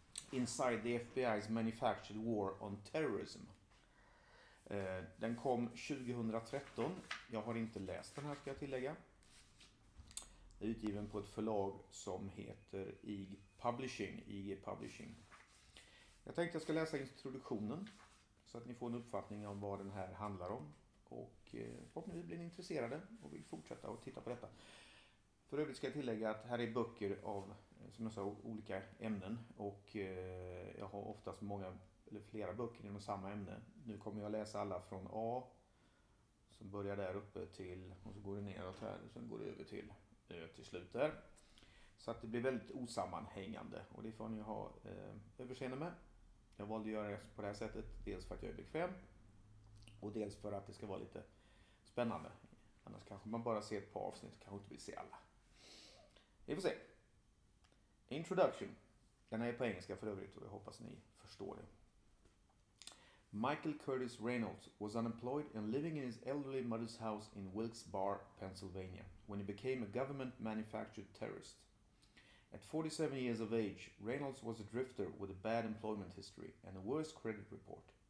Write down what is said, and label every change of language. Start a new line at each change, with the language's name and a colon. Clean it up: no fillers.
English: Inside the FBI's Manufactured War on Terrorism.
Swedish: Den kom 2013. Jag har inte läst den här, ska jag tillägga. Den är utgiven på ett förlag som heter IG Publishing. Jag tänkte jag ska läsa introduktionen så att ni får en uppfattning om vad den här handlar om. Och förhoppningsvis blir ni intresserade och vill fortsätta att titta på detta. För övrigt ska jag tillägga att här är böcker av, som jag sa, olika ämnen. Och jag har oftast många eller flera böcker inom samma ämne. Nu kommer jag läsa alla från A, som börjar där uppe till, och så går det neråt här och sen går det över till Ö till slut där. Så att det blir väldigt osammanhängande, och det får ni ha överseende med. Jag valde att göra det på det här sättet, dels för att jag är bekväm och dels för att det ska vara lite spännande. Annars kanske man bara ser ett par avsnitt och kanske inte vill se alla. Vi får se.
English: Introduction.
Swedish: Den är på engelska för övrigt, och jag hoppas ni förstår det.
English: Michael Curtis Reynolds was unemployed and living in his elderly mother's house in Wilkes-Barre, Pennsylvania, when he became a government-manufactured terrorist. At 47 years of age, Reynolds was a drifter with a bad employment history and a worse credit report.